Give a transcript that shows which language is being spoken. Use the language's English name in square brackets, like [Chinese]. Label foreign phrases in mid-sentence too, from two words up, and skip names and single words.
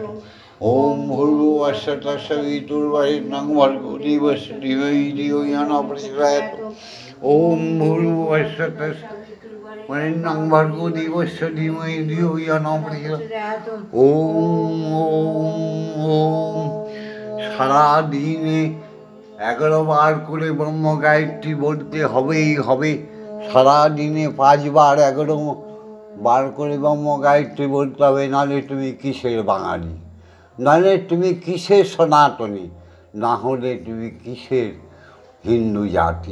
[Sanskrit] ओम भूर्भुवस्सुः तस्य वितुर्वरेण्यं भर्गो देवस्य धीमहि धियो यो न प्रचोदयात् ओम भूर्भुवस्सुः तस्य वरेण्यं भर्गो देवस्य धीमहि धियो यो न प्रचोदयात् ओम [Bangla] সারা দিনে 11 বার করে ব্রহ্ম গায়ত্রী বলতে হবেই হবে। সারা দিনে 5 বার 11 বার করে ব্রহ্ম গায়ত্রী বলতে হবে, নাহলে তুমি কিসের বাঙালি, নাহলে তুমি কিসের সনাতনী, না হলে তুমি কিসের হিন্দু জাতি।